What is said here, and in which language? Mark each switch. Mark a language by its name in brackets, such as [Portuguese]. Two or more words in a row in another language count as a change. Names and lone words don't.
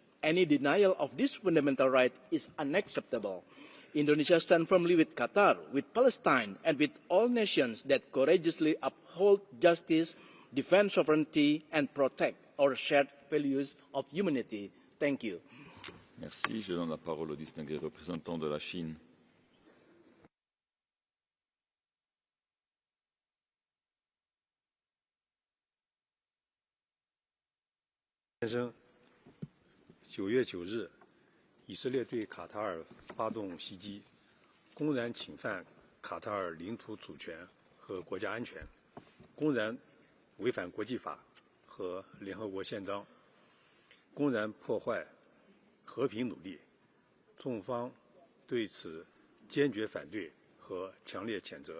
[English] Any denial of this fundamental right is unacceptable. Indonesia stands firmly with Qatar, with Palestine, and with all nations that courageously uphold justice, defend sovereignty, and protect our shared values of humanity. Thank you. [French] Merci. Je donne la parole au distingué représentant de la Chine. [Chinese] 先生，9月9日，以色列对卡塔尔发动袭击，公然侵犯卡塔尔领土主权和国家安全，公然违反国际法和联合国宪章，公然破坏和平努力，中方对此坚决反对和强烈谴责。